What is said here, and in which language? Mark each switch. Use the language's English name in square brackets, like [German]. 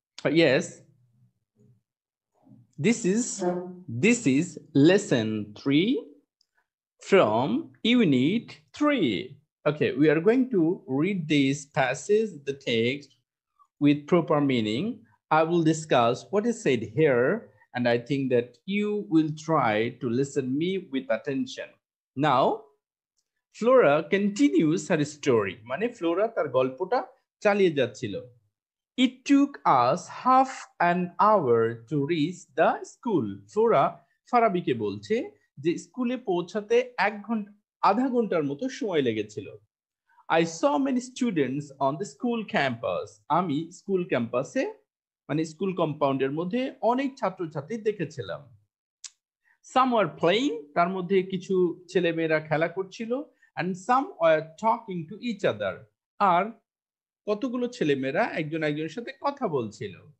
[English] Yes, this is lesson 3 from unit 3. Okay, we are going to read this passage, the text, with proper meaning. I will discuss what is said here and I think that you will try to listen me with attention. Now Flora continues her story, [Bangla] মানে Flora তার গল্পটা চালিয়ে যাচ্ছিল। [English] It took us half an hour to reach the school. [Bangla] Flora ফারাবিকে বলছে যে স্কুলে পৌঁছাতে আধা ঘন্টার মতো সময় লেগেছিল। [English] I saw many students on the school campus. [Bangla] আমি স্কুল ক্যাম্পাসে মানে স্কুল কম্পাউন্ডের মধ্যে অনেক ছাত্রছাত্রী দেখেছিলাম। [English] Some were playing, [Bangla] তার মধ্যে কিছু ছেলেমেয়েরা খেলা করছিল, [English] and some were talking to each other, [Bangla] আর কতগুলো ছেলেমেয়েরা একজন একজনের সাথে কথা বলছিল।